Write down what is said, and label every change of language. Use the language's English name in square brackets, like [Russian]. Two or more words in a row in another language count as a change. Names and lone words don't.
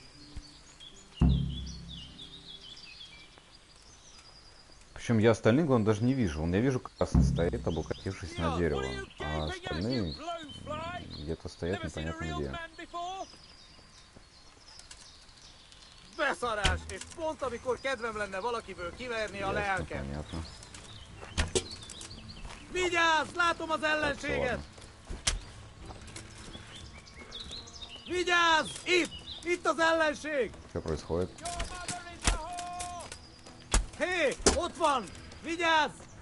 [Russian] Причем я остальных, он даже не вижу. Я вижу, красный стоит, облокотившись на дерево. А остальные где-то стоят непонятно где. Понятно. [Hungarian] Vigyázz! Látom az ellenséget! Vigyázz! Itt az ellenség! [Russian] Что происходит? [Hungarian] Hé! Ott van! Vigyázz!